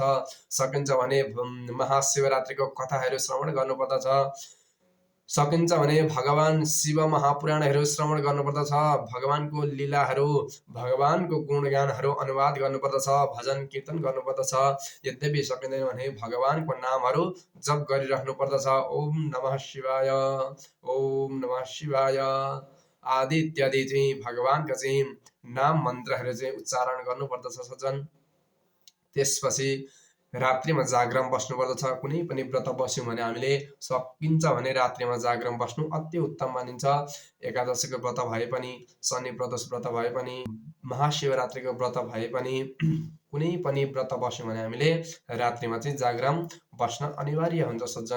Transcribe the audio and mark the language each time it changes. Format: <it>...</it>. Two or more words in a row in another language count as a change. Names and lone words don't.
<ne>सकिन्छ भने महाशिवरात्रिको कथाहरू श्रवण गर्नुपर्दछ। सकिन्छ भने भगवान शिव महापुराणहरू श्रवण गर्नुपर्दछ। भगवानको लीलाहरू, भगवानको गुणगानहरू अनुवाद गर्नुपर्दछ, भजन कीर्तन गर्नुपर्दछ। यद्यपि सकिँदैन भने भगवानको नामहरू जप गरिराख्नु पर्दछ।</ne> <sa>ओम नमः शिवाय, ओम नमः शिवाय</sa> <ne>आदि इत्यादि चाहिँ भगवानका चाहिँ नाम मन्त्रहरू चाहिँ उच्चारण गर्नुपर्दछ सज्जन। त्यसपछि रात्रिमा जागरण बस्नुपर्दछ। कुनै पनि व्रत बस्यौँ भने हामीले सकिन्छ भने रात्रिमा जागरण बस्नु अति उत्तम मानिन्छ। एकादशीको व्रत भए पनि, शनि प्रदोष व्रत भए पनि, महाशिवरात्रिको व्रत भए पनि, कुनै पनि व्रत बस्यौँ भने हामीले रात्रिमा चाहिँ जागरण बस्न अनिवार्य हुन्छ सज्जन।</ne>